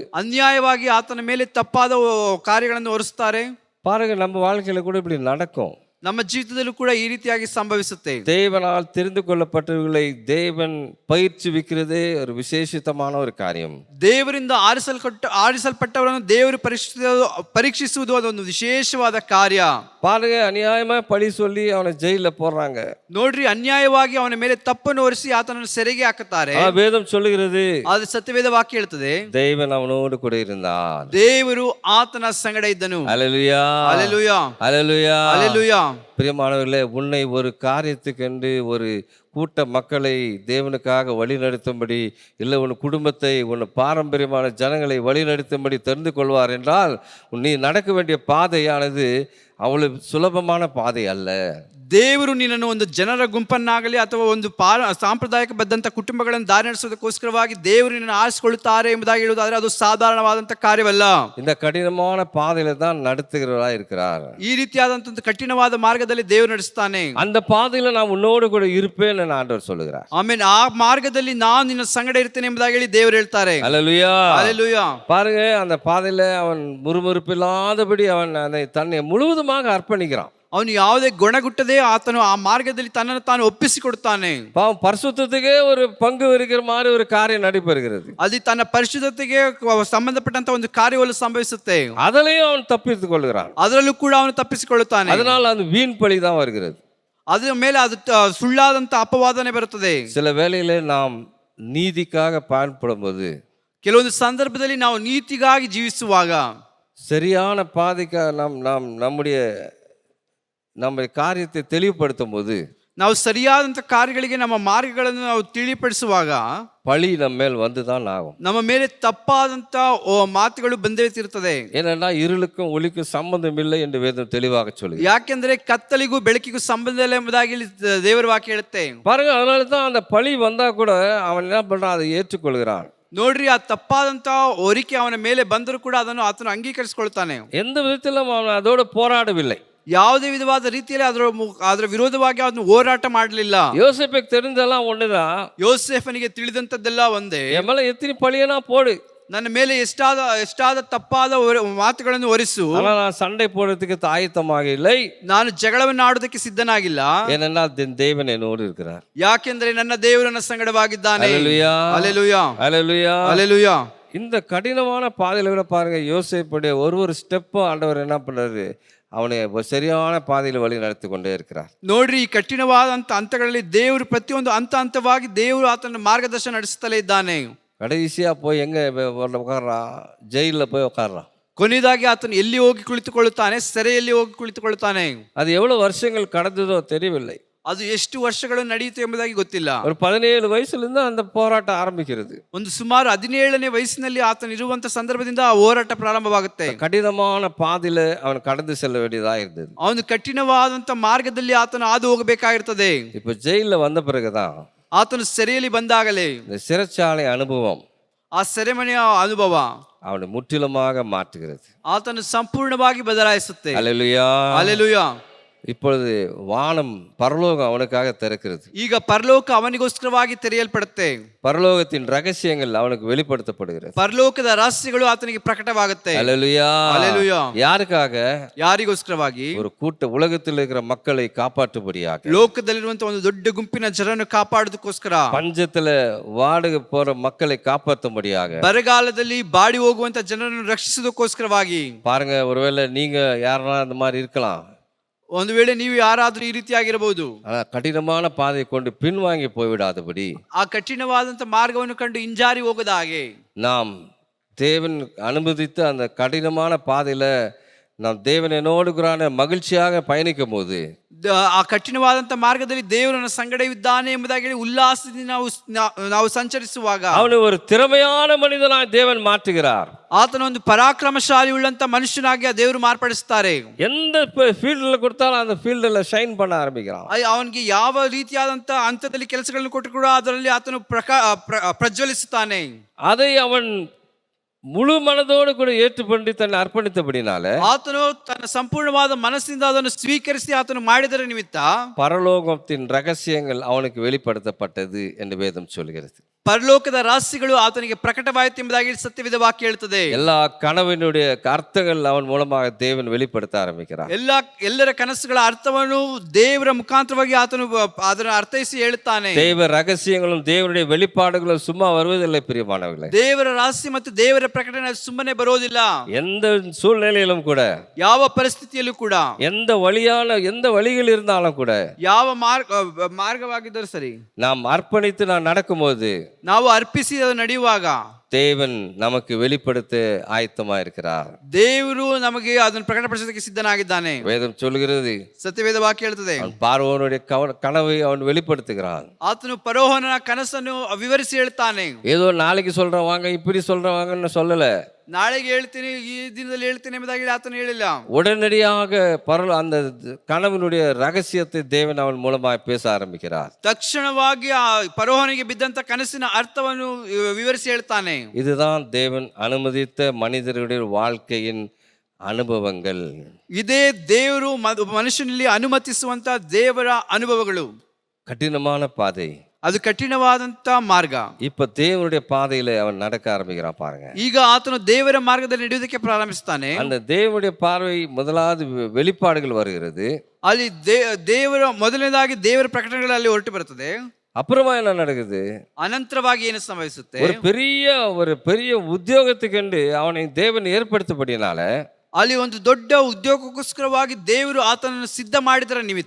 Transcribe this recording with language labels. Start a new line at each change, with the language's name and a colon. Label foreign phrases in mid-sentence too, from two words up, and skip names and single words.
Kannada: ಅನ್ಯಾಯವಾಗಿ ಆತನ ಮೇಲೆ ತಪ್ಪಾದ ಕಾರ್ಯಗಳನ್ನು ಹೊರಿಸ್ತಾರೆ.
Tamil: பாருங்க, நம்ம வாழ்க்கையில கூட இப்படி நடக்கும்.
Kannada: ನಮ್ಮ ಜೀವಿತದಲ್ಲೂ ಕೂಡ ಈ ರೀತಿಯಾಗಿ ಸಂಭವಿಸುತ್ತೆ.
Tamil: தேவனால் தெரிந்து கொள்ளப்பட்டவர்களை தேவன் பயிற்சிவிக்கிறதே ஒரு விசேஷித்தமான ஒரு காரியம்.
Kannada: ದೇವರಿಂದ ಆರಿಸಲ್ಪಟ್ಟವರನ್ನು ದೇವರು ಪರೀಕ್ಷಿಸುವುದು ಅದೊಂದು ವಿಶೇಷವಾದ ಕಾರ್ಯ.
Tamil: பாருங்க, அநியாயமா பழி சொல்லி அவனை ஜெயில போடுறாங்க.
Kannada: ನೋಡ್ರಿ, ಅನ್ಯಾಯವಾಗಿ ಅವನ ಮೇಲೆ ತಪ್ಪನ್ನು ಹೊರಿಸಿ ಆತನನ್ನು ಸೆರೆಗೆ ಹಾಕುತ್ತಾರೆ.
Tamil: வேதம் சொல்லுகிறது,
Kannada: ಅದು ಸತ್ಯವೇದ ವಾಕ್ಯ ಹೇಳ್ತದೆ,
Tamil: தேவன் அவனோடு கூட இருந்தார்.
Kannada: ದೇವರು ಆತನ ಸಂಗಡ ಇದ್ದನು.
Tamil: அல்லேலூயா, அல்லேலூயா, அல்லேலூயா, அல்லேலூயா. பிரியமானவர்களே, உன்னை ஒரு காரியத்துக்கென்று ஒரு கூட்ட மக்களை தேவனுக்காக வழிநடத்தும்படி, இல்லை உன் குடும்பத்தை, உன் பாரம்பரியமான ஜனங்களை வழிநடத்தும்படி தெரிந்து கொள்வார் என்றால், நீ நடக்க வேண்டிய பாதையானது அவ்வளவு சுலபமான பாதை அல்ல.
Kannada: ದೇವರು ನಿನ್ನನ್ನು ಒಂದು ಜನರ ಗುಂಪನ್ನಾಗಲಿ ಅಥವಾ ಒಂದು ಸಾಂಪ್ರದಾಯಿಕ ಬದ್ಧಂತ ಕುಟುಂಬಗಳನ್ನು ದಾರಿ ನಡೆಸೋದಕ್ಕೋಸ್ಕರವಾಗಿ ದೇವರು ನಿನ್ನನ್ನು ಆರಿಸಿಕೊಳ್ಳುತ್ತಾರೆ ಎಂಬುದಾಗಿ ಹೇಳುವುದಾದ್ರೆ ಅದು ಸಾಧಾರಣವಾದಂತ ಕಾರ್ಯವಲ್ಲ.
Tamil: இந்த கடினமான பாதையில தான் நடத்துகிறவராய் இருக்கிறார்.
Kannada: ಈ ರೀತಿಯಾದಂತ ಕಠಿಣವಾದ ಮಾರ್ಗದಲ್ಲಿ ದೇವರು ನಡೆಸ್ತಾನೆ.
Tamil: அந்த பாதையில நான் உன்னோடு கூட இருப்பேன் என்று ஆண்டவர் சொல்லுகிறார்.
Kannada: ಆಮೇಲೆ ಆ ಮಾರ್ಗದಲ್ಲಿ ನಾನು ನಿನ್ನ ಸಂಗಡ ಇರ್ತೇನೆ ಎಂಬುದಾಗಿ ಹೇಳಿ ದೇವರು ಹೇಳ್ತಾರೆ.
Tamil: அல்லேலூயா, அல்லேலூயா. பாருங்க, அந்த பாதையில அவன் முறுமுறுப்பில்லாதபடி அவன் அதை தன்னை முழுவதுமாக அர்ப்பணிக்கிறான்.
Kannada: ಅವನು ಯಾವುದೇ ಗುಣಗುಟ್ಟದೆ ಆತನು ಆ ಮಾರ್ಗದಲ್ಲಿ ತನ್ನನ್ನು ತಾನು ಒಪ್ಪಿಸಿಕೊಡುತ್ತಾನೆ.
Tamil: பாவம், பரிசுத்தத்துக்கே ஒரு பங்கு இருக்கிற மாதிரி ஒரு காரியம் நடைபெறுகிறது.
Kannada: ಅಲ್ಲಿ ತನ್ನ ಪರಿಶುದ್ಧತೆಗೆ ಸಂಬಂಧಪಟ್ಟಂತ ಒಂದು ಕಾರ್ಯವನ್ನು ಸಂಭವಿಸುತ್ತೆ.
Tamil: அதிலையும் அவன் தப்பித்துக் கொள்கிறான்.
Kannada: ಅದರಲ್ಲೂ ಕೂಡ ಅವನು ತಪ್ಪಿಸಿಕೊಳ್ಳುತ್ತಾನೆ.
Tamil: அதனால் அது வீண் பழி தான் வருகிறது.
Kannada: ಅದರ ಮೇಲೆ ಅದು ಸುಳ್ಳಾದಂತ ಅಪವಾದನೆ ಬರುತ್ತದೆ.
Tamil: சில வேளையிலே நாம் நீதிக்காக பயன்படும் போது,
Kannada: ಕೆಲವೊಂದು ಸಂದರ್ಭದಲ್ಲಿ ನಾವು ನೀತಿಗಾಗಿ ಜೀವಿಸುವಾಗ,
Tamil: சரியான பாதைக்காக நம்ம காரியத்தை தெளிவுபடுத்தும் போது,
Kannada: ನಾವು ಸರಿಯಾದಂತ ಕಾರ್ಯಗಳಿಗೆ ನಮ್ಮ ಮಾರ್ಗಗಳನ್ನು ನಾವು ತಿಳಿಪಡಿಸುವಾಗ
Tamil: பழி நம்ம மேல் வந்துதான் ஆகும்.
Kannada: ನಮ್ಮ ಮೇಲೆ ತಪ್ಪಾದಂತ ಮಾತುಗಳು ಬಂದೇ ಇರ್ತದೆ.
Tamil: ஏனென்றா இருளுக்கும் ஒளிக்கும் சம்பந்தம் இல்லை என்று வேதம் தெளிவாக சொல்லுது.
Kannada: ಯಾಕೆಂದ್ರೆ ಕತ್ತಲಿಗೂ ಬೆಳಕಿಗೂ ಸಂಬಂಧ ಇಲ್ಲ ಎಂಬುದಾಗಿ ದೇವರ ವಾಕ್ಯ ಹೇಳುತ್ತೆ.
Tamil: பாருங்க, அதனால தான் அந்த பழி வந்தா கூட அவன் என்ன பண்றான், அதை ஏற்றுக்கொள்கிறான்.
Kannada: ನೋಡ್ರಿ, ಆ ತಪ್ಪಾದಂತ ಹೋರಿಕೆ ಅವನ ಮೇಲೆ ಬಂದರೂ ಕೂಡ ಅದನ್ನು ಆತನು ಅಂಗೀಕರಿಸಿಕೊಳ್ತಾನೆ.
Tamil: எந்த விதத்திலும் அவன் அதோட போராடவில்லை.
Kannada: ಯಾವುದೇ ವಿಧವಾದ ರೀತಿಯಲ್ಲಿ ಅದರ ವಿರೋಧವಾಗಿ ಅದನ್ನು ಹೋರಾಟ ಮಾಡಲಿಲ್ಲ.
Tamil: யோசேப்புக்கு தெரிஞ்சதெல்லாம் ஒண்ணுதான்.
Kannada: ಯೋಸೇಫನಿಗೆ ತಿಳಿದಂತದ್ದೆಲ್ಲ ಒಂದೇ.
Tamil: என் மேல எத்தனை பழியனா போடு,
Kannada: ನನ್ನ ಮೇಲೆ ಎಷ್ಟಾದ ತಪ್ಪಾದ ಮಾತುಗಳನ್ನು ಹೊರಿಸು,
Tamil: நான் சண்டை போடுறதுக்கு ஆயத்தமாக இல்லை.
Kannada: ನಾನು ಜಗಳವನ್ನು ಆಡೋದಕ್ಕೆ ಸಿದ್ಧನಾಗಿಲ್ಲ.
Tamil: ஏனென்னா தேவன் என்னோடு இருக்கிறார்.
Kannada: ಯಾಕೆಂದ್ರೆ ನನ್ನ ದೇವರು ನನ್ನ ಸಂಗಡವಾಗಿದ್ದಾನೆ.
Tamil: அல்லேலூயா, அல்லேலூயா, அல்லேலூயா, அல்லேலூயா. இந்த கடினமான பாதையில விட பாருங்க, யோசேப்புடைய ஒரு ஸ்டெப்பும் ஆண்டவர் என்ன பண்றாரு, அவனை சரியான பாதையில் வழி நடத்தி கொண்டே இருக்கிறார்.
Kannada: ನೋಡ್ರಿ, ಈ ಕಠಿಣವಾದಂತ ಹಂತಗಳಲ್ಲಿ ದೇವರು ಪ್ರತಿಯೊಂದು ಹಂತವಾಗಿ ದೇವರು ಆತನ ಮಾರ್ಗದರ್ಶನ ನಡೆಸುತ್ತಲೇ ಇದ್ದಾನೆ.
Tamil: கடைசியா போய் எங்க உட்கார்றான், ஜெயில போய் உட்கார்றான்.
Kannada: ಕೊನೆಯದಾಗಿ ಆತನು ಎಲ್ಲಿ ಹೋಗಿ ಕುಳಿತುಕೊಳ್ಳುತ್ತಾನೆ, ಸೆರೆಯಲ್ಲಿ ಹೋಗಿ ಕುಳಿತುಕೊಳ್ಳುತ್ತಾನೆ.
Tamil: அது எவ்வளவு வருஷங்கள் கடந்ததோ தெரியவில்லை.
Kannada: ಅದು ಎಷ್ಟು ವರ್ಷಗಳು ನಡೆಯಿತು ಎಂಬುದಾಗಿ ಗೊತ್ತಿಲ್ಲ.
Tamil: ஒரு 17 வயசுலேருந்து அந்த போராட்டம் ஆரம்பிக்கிறது.
Kannada: ಒಂದು ಸುಮಾರು 17ನೇ ವಯಸ್ಸಿನಲ್ಲಿ ಆತನ ಇರುವಂತ ಸಂದರ್ಭದಿಂದ ಆ ಹೋರಾಟ ಪ್ರಾರಂಭವಾಗುತ್ತೆ.
Tamil: கடினமான பாதையில அவன் கடந்து செல்ல வேண்டியதா இருந்தது.
Kannada: ಅವನು ಕಠಿಣವಾದಂತ ಮಾರ್ಗದಲ್ಲಿ ಆತನು ಹಾದು ಹೋಗಬೇಕಾಗಿರ್ತದೆ.
Tamil: இப்போ ஜெயில வந்த பிறகுதான்
Kannada: ಆತನು ಸೆರೆಯಲ್ಲಿ ಬಂದಾಗಲೇ
Tamil: இந்த சிறைச்சாலை அனுபவம்
Kannada: ಆ ಸೆರೆಮನೆಯ ಅನುಭವ
Tamil: அவனை முற்றிலுமாக மாற்றுகிறது.
Kannada: ಆತನು ಸಂಪೂರ್ಣವಾಗಿ ಬದಲಾಯಿಸುತ್ತೆ.
Tamil: அல்லேலூயா.
Kannada: ಹಲ್ಲೆಲೂಯಾ.
Tamil: இப்பொழுது வானம் பரலோகம் அவனுக்காக திறக்கிறது.
Kannada: ಈಗ ಪರಲೋಕ ಅವನಿಗೋಸ್ಕರವಾಗಿ ತೆರೆಯಲ್ಪಡುತ್ತೆ.
Tamil: பரலோகத்தின் ரகசியங்கள் அவனுக்கு வெளிப்படுத்தப்படுகிறது.
Kannada: ಪರಲೋಕದ ರಹಸ್ಯಗಳು ಆತನಿಗೆ ಪ್ರಕಟವಾಗುತ್ತೆ.
Tamil: அல்லேலூயா.
Kannada: ಹಲ್ಲೆಲೂಯಾ.
Tamil: யாருக்காக?
Kannada: ಯಾರಿಗೋಸ್ಕರವಾಗಿ?
Tamil: ஒரு கூட்ட உலகத்தில் இருக்கிற மக்களை காப்பாற்றும்படியாக.
Kannada: ಲೋಕದಲ್ಲಿರುವಂತ ಒಂದು ದೊಡ್ಡ ಗುಂಪಿನ ಜನರನ್ನು ಕಾಪಾಡೋದಕ್ಕೋಸ್ಕರ.
Tamil: பஞ்சத்துல வாடகை போற மக்களை காப்பாற்றும்படியாக.
Kannada: ಬರಗಾಲದಲ್ಲಿ ಬಾಡಿ ಹೋಗುವಂತ ಜನರನ್ನು ರಕ್ಷಿಸೋದಕ್ಕೋಸ್ಕರವಾಗಿ.
Tamil: பாருங்க, ஒருவேளை நீங்க யாரெல்லாம் இந்த மாதிரி இருக்கலாம்.
Kannada: ಒಂದು ವೇಳೆ ನೀವು ಯಾರಾದ್ರೂ ಈ ರೀತಿಯಾಗಿರಬಹುದು.
Tamil: ஆனா கடினமான பாதையை கொண்டு பின்வாங்கி போய்விடாதபடி
Kannada: ಆ ಕಠಿಣವಾದಂತ ಮಾರ್ಗವನ್ನು ಕಂಡು ಹಿಂಜಾರಿ ಹೋಗದ ಹಾಗೆ
Tamil: நாம் தேவன் அனுமதித்த அந்த கடினமான பாதையில நாம் தேவன் என்னோடு கூட மகிழ்ச்சியாக பயணிக்கும் போது
Kannada: ಆ ಕಠಿಣವಾದಂತ ಮಾರ್ಗದಲ್ಲಿ ದೇವರನ್ನ ಸಂಗಡ ಇದ್ದಾನೆ ಎಂಬುದಾಗಿ ಹೇಳಿ ಉಲ್ಲಾಸದಿಂದ ನಾವು ಸಂಚರಿಸುವಾಗ
Tamil: அவனை ஒரு திறமையான மனிதனாய் தேவன் மாற்றுகிறார்.
Kannada: ಆತನ ಒಂದು ಪರಾಕ್ರಮಶಾಲಿ ಉಳ್ಳಂತ ಮನುಷ್ಯನಾಗಿ ಆ ದೇವರು ಮಾರ್ಪಡಿಸುತ್ತಾರೆ.
Tamil: எந்த ஃபீல்டில் கொடுத்தாலும் அந்த ஃபீல்டில் ஷைன் பண்ண ஆரம்பிக்கிறான்.
Kannada: ಅವನಿಗೆ ಯಾವ ರೀತಿಯಾದಂತ ಹಂತದಲ್ಲಿ ಕೆಲಸಗಳನ್ನು ಕೊಟ್ಟು ಕೂಡ ಅದರಲ್ಲಿ ಆತನು ಪ್ರಜ್ವಲಿಸುತ್ತಾನೆ.
Tamil: அதை அவன் முழு மனதோடு கூட ஏற்றுக்கொண்டு தன்னை அர்ப்பணித்தபடினால
Kannada: ಆತನು ತನ್ನ ಸಂಪೂರ್ಣವಾದ ಮನಸ್ಸಿನಿಂದ ಅದನ್ನು ಸ್ವೀಕರಿಸಿ ಆತನು ಮಾಡಿದರ ನಿಮಿತ್ತ
Tamil: பரலோகத்தின் ரகசியங்கள் அவனுக்கு வெளிப்படுத்தப்பட்டது என்று வேதம் சொல்கிறது.
Kannada: ಪರಲೋಕದ ರಹಸ್ಯಗಳು ಆತನಿಗೆ ಪ್ರಕಟವಾಯಿತು ಎಂಬುದಾಗಿ ಸತ್ಯವೇದ ವಾಕ್ಯ ಹೇಳುತ್ತದೆ.
Tamil: எல்லா கனவினுடைய அர்த்தங்கள் அவன் மூலமாக தேவன் வெளிப்படுத்த ஆரம்பிக்கிறார்.
Kannada: ಎಲ್ಲರ ಕನಸುಗಳ ಅರ್ಥವನ್ನು ದೇವರ ಮುಖಾಂತರವಾಗಿ ಆತನು ಅದನ್ನು ಅರ್ಥೈಸಿ ಹೇಳುತ್ತಾನೆ.
Tamil: தேவ ரகசியங்களும் தேவனுடைய வெளிப்பாடுகளும் சும்மா வருவதில்லை பிரியமானவர்களே.
Kannada: ದೇವರ ರಹಸ್ಯ ಮತ್ತು ದೇವರ ಪ್ರಕಟಣೆ ಸುಮ್ಮನೆ ಬರೋದಿಲ್ಲ.
Tamil: எந்த சூழ்நிலையிலும் கூட,
Kannada: ಯಾವ ಪರಿಸ್ಥಿತಿಯಲ್ಲೂ ಕೂಡ,
Tamil: எந்த வழிகள் இருந்தாலும் கூட,
Kannada: ಯಾವ ಮಾರ್ಗವಾಗಿದ್ದರೂ ಸರಿ,
Tamil: நாம் அர்ப்பணித்து நான் நடக்கும்போது,
Kannada: ನಾವು ಅರ್ಪಿಸಿ ಅದು ನಡೆಯುವಾಗ
Tamil: தேவன் நமக்கு வெளிப்படுத்த ஆயத்தமா இருக்கிறார்.
Kannada: ದೇವರು ನಮಗೆ ಅದನ್ನು ಪ್ರಕಟಪಡಿಸೋದಕ್ಕೆ ಸಿದ್ಧನಾಗಿದ್ದಾನೆ.
Tamil: வேதம் சொல்கிறது,
Kannada: ಸತ್ಯವೇದ ವಾಕ್ಯ ಹೇಳ್ತದೆ,
Tamil: பார்வோனுடைய கனவை அவன் வெளிப்படுத்துகிறான்.
Kannada: ಆತನು ಫರೋಹನ ಕನಸನ್ನು ವಿವರಿಸಿ ಹೇಳ್ತಾನೆ.
Tamil: ஏதோ நாளைக்கு சொல்றேன் வாங்க, இப்படி சொல்றேன் வாங்கன்னு சொல்லல.
Kannada: ನಾಳೆಗೆ ಹೇಳ್ತೀನಿ, ಈ ದಿನದಲ್ಲಿ ಹೇಳ್ತೀನಿ ಎಂಬುದಾಗಿ ಆತನು ಹೇಳಿಲ್ಲ.
Tamil: உடனடியாக அந்த கனவினுடைய ரகசியத்தை தேவன் அவன் மூலமாக பேச ஆரம்பிக்கிறார்.
Kannada: ತಕ್ಷಣವಾಗಿ ಆ ಫರೋಹನಿಗೆ ಬಿದ್ದಂತ ಕನಸಿನ ಅರ್ಥವನ್ನು ವಿವರಿಸಿ ಹೇಳ್ತಾನೆ.
Tamil: இதுதான் தேவன் அனுமதித்த மனிதர்களுடைய வாழ்க்கையின் ಅನುಭವங்கள்.
Kannada: ಇದೇ ದೇವರು ಮನುಷ್ಯನಲ್ಲಿ ಅನುಮತಿಸುವಂತ ದೇವರ ಅನುಭವಗಳು.
Tamil: கடினமான பாதை,
Kannada: ಅದು ಕಠಿಣವಾದಂತ ಮಾರ್ಗ.
Tamil: இப்ப தேவனுடைய பாதையில அவன் நடக்க ஆரம்பிக்கிறான் பாருங்க.
Kannada: ಈಗ ಆತನು ದೇವರ ಮಾರ್ಗದಲ್ಲಿ ನಡೆಯುವುದಕ್ಕೆ ಪ್ರಾರಂಭಿಸ್ತಾನೆ.
Tamil: அந்த தேவனுடைய பார்வை முதலாவது வெளிப்பாடுகள் வருகிறது.
Kannada: ಅಲ್ಲಿ ದೇವರ ಮೊದಲನೇದಾಗಿ ದೇವರ ಪ್ರಕಟಣೆಗಳಲ್ಲಿ ಹೊರಟು ಬರುತ್ತದೆ.
Tamil: அப்புறமா என்ன நடக்குது?
Kannada: ಅನಂತರವಾಗಿ ಏನು ಸಂಭವಿಸುತ್ತೆ?
Tamil: ஒரு பெரிய உத்தியோகத்துக்கு அவனை தேவன் ஏற்படுத்தபடினால
Kannada: ಅಲ್ಲಿ ಒಂದು ದೊಡ್ಡ ಉದ್ಯೋಗಕ್ಕೋಸ್ಕರವಾಗಿ ದೇವರು ಆತನನ್ನು ಸಿದ್ಧ ಮಾಡಿದರ ನಿಮಿತ್ತ,